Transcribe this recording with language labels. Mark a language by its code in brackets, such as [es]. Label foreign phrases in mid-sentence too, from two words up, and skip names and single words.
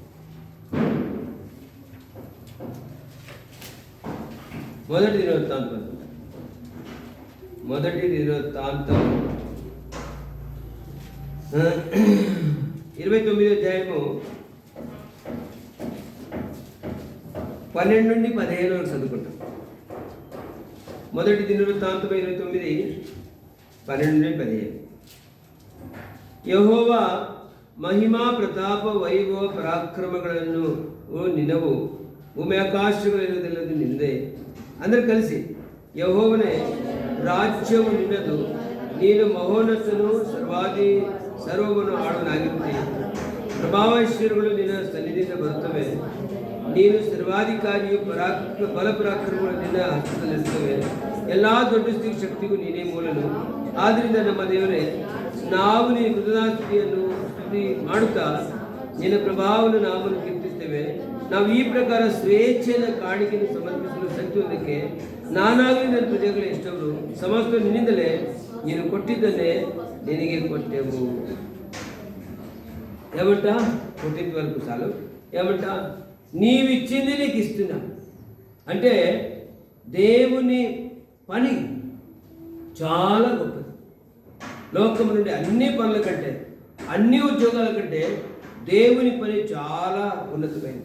[te] మొదటి దినవృత్తాంతం 29వ 29వ అధ్యాయము 12 నుండి 15 వరకు చదువుకుంటాం. మొదటి దినవృత్తాంతం 29, 12 నుండి 15. [kn] ಯೆಹೋವ ಮಹಿಮಾ ಪ್ರತಾಪ ವೈಭವ ಪರಾಕ್ರಮಗಳನ್ನು ನಿನ್ನವು ಭೂಮಿ ಆಕಾಶಗಳಿರುವುದಿಲ್ಲದು ನಿಂದೆ. [te] అందరు కలిసి [kn] యెహోవనే ರಾಜ್ಯವು ನಿನ್ನದು, ನೀನು ಮಹೋನ್ನತನು, ಸರ್ವವನ್ನು ಆಳುವನಾಗಿರುತ್ತೀ. ಪ್ರಭಾವೈಶ್ವರ್ಯಗಳು ನಿನ್ನ ಸನ್ನಿಧಿಯಿಂದ ಬರುತ್ತವೆ. ನೀನು ಸರ್ವಾಧಿಕಾರಿಯು, ಬಲಪರಾಕ್ರಮಗಳು ನಿನ್ನ ಹಸ್ತದಲ್ಲಿರುತ್ತವೆ. ಎಲ್ಲ ದೊಡ್ಡ ಶಕ್ತಿಗೂ ನೀನೇ ಮೂಲನು. ಆದ್ದರಿಂದ ನಮ್ಮ ದೇವರೇ, ನಾವು ನೀ ಕೃತಜ್ಞತಾಸ್ತುತಿಯನ್ನು ಸ್ತುತಿ ಮಾಡುತ್ತಾ ನಿನ್ನ ಪ್ರಭಾವವನ್ನು ನಾಮನ್ನು ಕೀರ್ತಿಸ್ತೇವೆ. ನಾವು ಈ ಪ್ರಕಾರ ಸ್ವೇಚ್ಛೆಯ ಕಾಣಿಕೆಯನ್ನು ಸಮರ್ಪಿಸಲು ಶಕ್ತಿ ಹೊಂದಕ್ಕೆ ನಾನಾಗಲಿ ನನ್ನ ಪ್ರಜೆಗಳು ಎಷ್ಟವರು ಸಮಸ್ತ ನಿನ್ನಿಂದಲೇ ನೀನು ಕೊಟ್ಟಿದ್ದನ್ನೇ ನಿನಗೆ ಕೊಟ್ಟೆವು. [te] ఏమంట కొట్టింది వరకు చాలు. ఏమంట నీవిచ్చింది నీకు ఇస్తున్నా అంటే దేవుని పని చాలా గొప్పది. లోకం నుండి అన్ని పనుల కంటే, అన్ని ఉద్యోగాల కంటే దేవుని పని చాలా ఉన్నతమైనది.